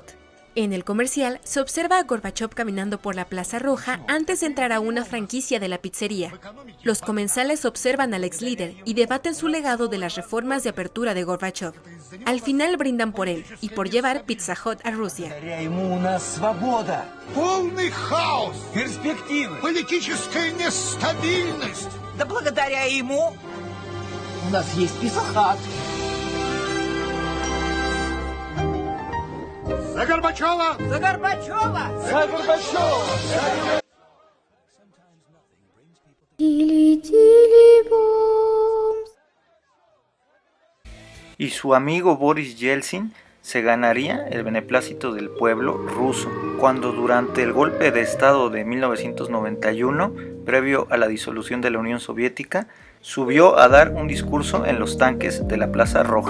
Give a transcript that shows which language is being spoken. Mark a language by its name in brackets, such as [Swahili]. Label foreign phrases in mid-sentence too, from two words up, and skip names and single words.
[Spanish] En el comercial se observa a Gorbachov caminando por la Plaza Roja antes de entrar a una franquicia de la pizzería. Los comensales observan al ex líder y debaten su legado de las reformas de apertura de Gorbachov. Al final brindan por él y por llevar Pizza Hut a Rusia. [Russian] Полный хаос, перспективы, политическая нестабильность. Да благодаря ему у нас есть Pizza Hut. За Горбачева! За Горбачева! За Горбачева! [Spanish] Y su amigo Boris Yeltsin se ganaría el beneplácito del pueblo ruso, cuando durante el golpe de estado de 1991, previo a la disolución de la Unión Soviética, subió a dar un discurso en los tanques de la Plaza Roja.